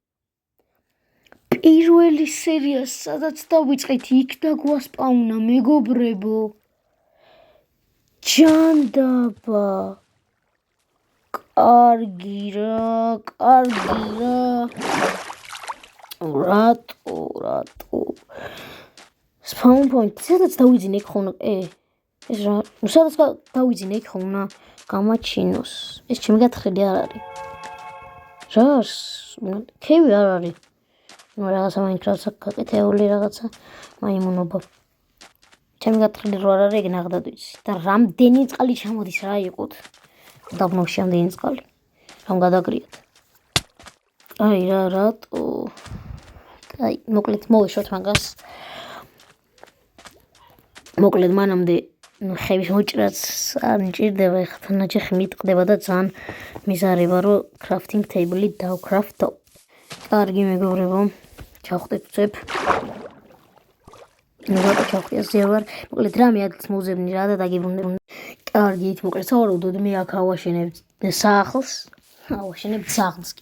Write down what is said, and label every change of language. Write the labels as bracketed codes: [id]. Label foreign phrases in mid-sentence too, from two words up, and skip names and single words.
[ka] პირველი სერია სადაც დავიწყეთ იქ დაგვასპაუნა მეგობრებო. ჯანდაბა. კარგი რა. რატო? [en] Spawn point. [ka] სადაც დავიძინე იქ ხომ ეს რა. სადაც დავიძინე იქ ხომ გამაჩინოს. ეს ჩემი გათხრილი არ არის. რას? ქევი არ არის. რაღაცა Minecraft-ს გაკეთებული რაღაცა მაიმუნობა. ჩემი გათხრილი რო არ არის, ეგ ნახდად ვიცი. და რამდენი წყალი ჩამოდის რა იყოთ. დაბნოში რამდენი წყალი. რამ გადაგრიათ. აი რა რატო? აი მოკლედ მოვეშოთ მაგას. მოკლედ მანამდე ხევის მოჭრაც არ მჭირდება, ეხლა ნაჯახი მიტყდება და ძალიან მიზარება რომ [en] crafting table- [ka] ი დავკრაფტო. კარგი მეგობრებო, ჩავხდეთ წებ. ნუ ჩავხდეთ ზევარ. მოკლედ რამე ადგილს მოვზებნი რა და დაგიბრუნდები. კარგი, ით მოკლედ სავარაუდოდ მე აქ ავაშენებ სახლს. ავაშენებ სახლს კი.